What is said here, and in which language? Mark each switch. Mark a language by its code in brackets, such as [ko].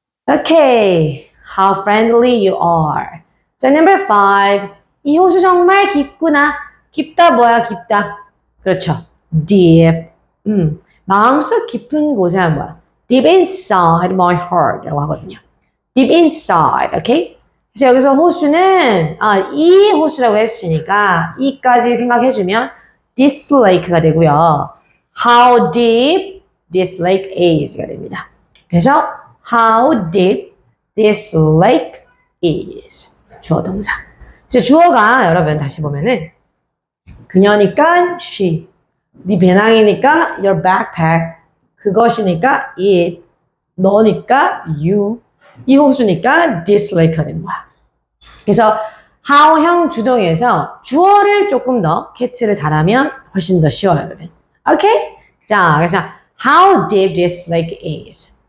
[en] Okay, how friendly you are. [ko] 자, number 5. 이 호수 정말 깊구나. 깊다 뭐야, 깊다. 그렇죠. [en] deep. [ko] 마음속 깊은 곳에 한 뭐야? [en] deep inside my heart [ko] 라고 하거든요. [en] deep inside, okay? [ko] 그래서 여기서 호수는 이 호수라고 했으니까 이까지 생각해주면 [en] this lake [ko] 가 되고요. [en] How deep this lake is [ko] 가 됩니다. 그래서 [en] how deep this lake is [ko] 주어 동사. 이제 주어가 여러분 다시 보면은 그녀니까 she, 네 배낭이니까 [en] your backpack, [ko] 그것이니까 it, 너니까 you, 이 호수니까 [en] this lake [ko] 가 되는 거야. 그래서 how형 주동에서 주어를 조금 더 캐치를 잘하면 훨씬 더 쉬워요, 여러분. 오케이? 자, 그래서 [en] how deep this lake is.